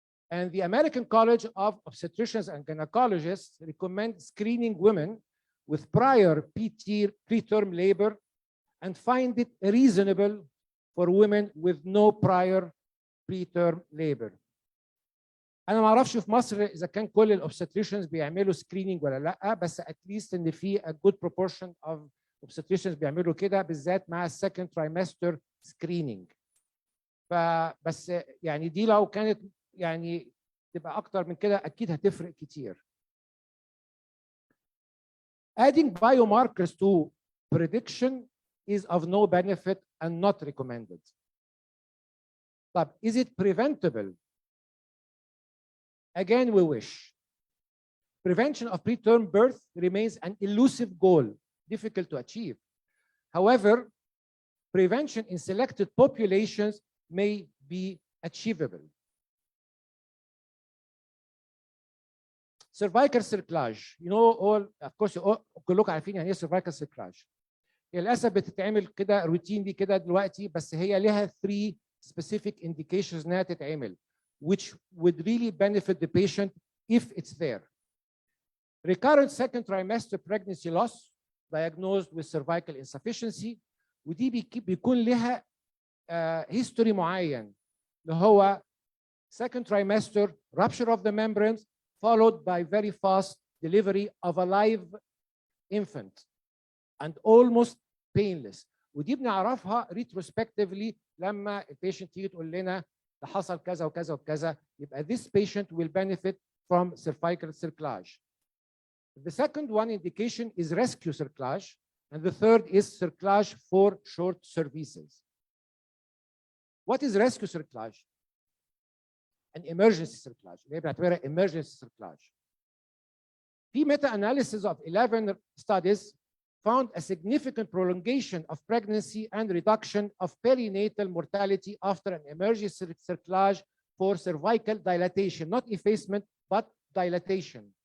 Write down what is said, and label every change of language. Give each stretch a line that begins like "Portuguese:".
English: And the American College of Obstetricians and Gynecologists recommend screening women with prior preterm labor and find it reasonable for women with no prior preterm labor.
Arabic: أنا ما أعرفش في مصر إذا كان كل الأوبستريشنز بيعملوا
English: screening
Arabic: ولا لأ، بس
English: at least
Arabic: إن في
English: a good proportion of obstetricians
Arabic: بيعملوا كده، بالذات مع
English: second trimester screening.
Arabic: فبس يعني دي لو كانت يعني تبقى أكتر من كده أكيد هتفرق كتير.
English: Adding biomarkers to prediction is of no benefit and not recommended.
Arabic: طب
English: is it preventable? Again, we wish. Prevention of preterm birth remains an elusive goal, difficult to achieve. However, prevention in selected populations may be achievable. Cervical cerclage. You know all, of course,
Arabic: كلكم عارفين يعني ايه
English: cervical cerclage.
Arabic: هي للاسف بتتعمل كده روتينلي كده دلوقتي، بس هي لها 3
English: specific indications
Arabic: انها تتعمل
English: which would really benefit the patient if it's there. Recurrent second trimester pregnancy loss diagnosed with cervical insufficiency،
Arabic: ودي بيكون لها
English: history
Arabic: معين اللي هو
English: second trimester rupture of the membranes followed by very fast delivery of a live infant and almost painless.
Arabic: ودي بنعرفها
English: retrospectively
Arabic: لما البيشنت تيجي تقول لنا ده حصل كذا وكذا وكذا، يبقى
English: this patient will benefit from cervical cerclage. The second one indication is rescue cerclage, and the third is cerclage for short cervices. What is rescue cerclage? An emergency cerclage.
Arabic: اللي هي بنعتبرها
English: emergency cerclage.
Arabic: في
English: meta-analysis of 11 studies found a significant prolongation of pregnancy and reduction of perinatal mortality after an emergency cerclage for cervical dilatation, not effacement, but dilatation.